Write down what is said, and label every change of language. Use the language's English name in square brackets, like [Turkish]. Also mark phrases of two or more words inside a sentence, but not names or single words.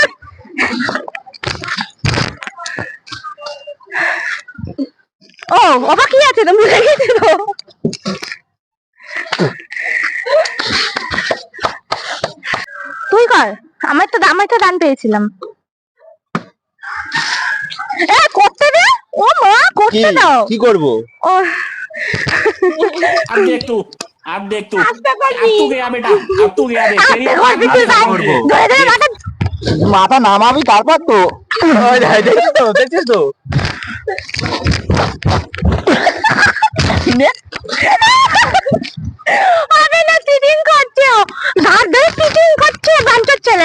[Bangla] ও বাবা কি আছে তো ভুলে গেছি তো। তুই কর, আমার তো দান পেয়েছিলাম। এ করতে দে, ও মা কি করতে দাও। কি করব? ও [Hindi] अब देख तू, अब देख तू, [Bangla] আস্তে [Hindi] अब [Bangla] করবি, [Hindi] तू गया बेटा, अब तू गया देख तेरी [Bangla] আস্তে করবি তুই ভাই। করবো। ধরে ধরে মাথা মাথা নামাবি তারপর তো। ওই দেখছিস তো, দেখছিস তো। নে। হবে না, চিটিং করছে ও, ধার ধরে চিটিং করছে বাঞ্চর ছেলে।